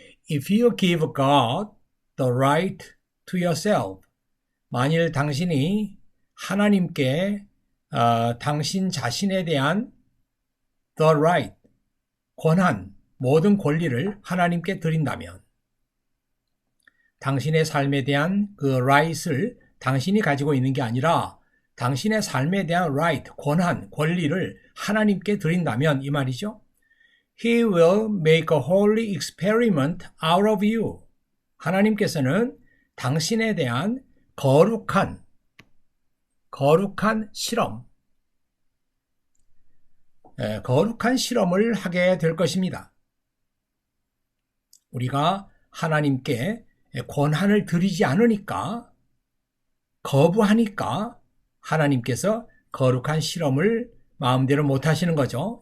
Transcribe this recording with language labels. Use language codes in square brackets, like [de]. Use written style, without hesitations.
[en] If you give God the right to yourself, [ko] 만일 당신이 하나님께 당신 자신에 대한 [en] the right, [ko] 권한, 모든 권리를 하나님께 드린다면 당신의 삶에 대한 그 right을 당신이 가지고 있는 게 아니라 당신의 삶에 대한 right, 권한, 권리를 하나님께 드린다면 이 말이죠. [en] He will make a holy experiment out of you. [ko] 하나님께서는 당신에 대한 거룩한 실험, 거룩한 실험을 하게 될 것입니다. 우리가 하나님께 권한을 드리지 않으니까, 거부하니까 하나님께서 거룩한 실험을 마음대로 못 하시는 거죠.